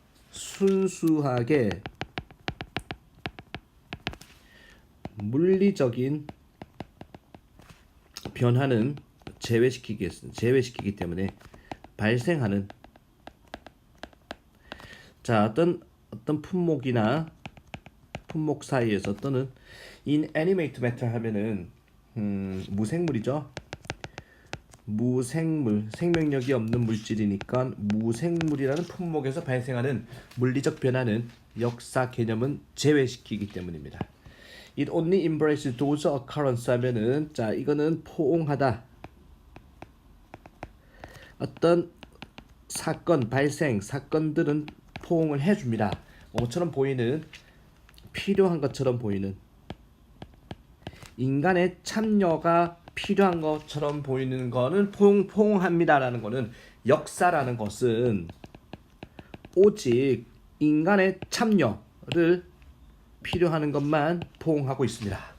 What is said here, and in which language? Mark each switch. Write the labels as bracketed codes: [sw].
[ko] 순수하게 물리적인 변화는 제외시키기 때문에 발생하는 어떤 품목이나 품목 사이에서 또는 [en] inanimate matter [ko] 하면은 무생물이죠. 무생물, 생명력이 없는 물질이니까 무생물이라는 품목에서 발생하는 물리적 변화는 역사 개념은 제외시키기 때문입니다. [en] It only embraces those occurrences [ko] 하면은 이거는 포옹하다. 어떤 사건, 발생, 사건들은 포옹을 해줍니다. 뭐처럼 보이는 필요한 것처럼 보이는 인간의 참여가 필요한 것처럼 보이는 거는 포옹합니다라는 거는 역사라는 것은 오직 인간의 참여를 필요하는 것만 포옹하고 있습니다.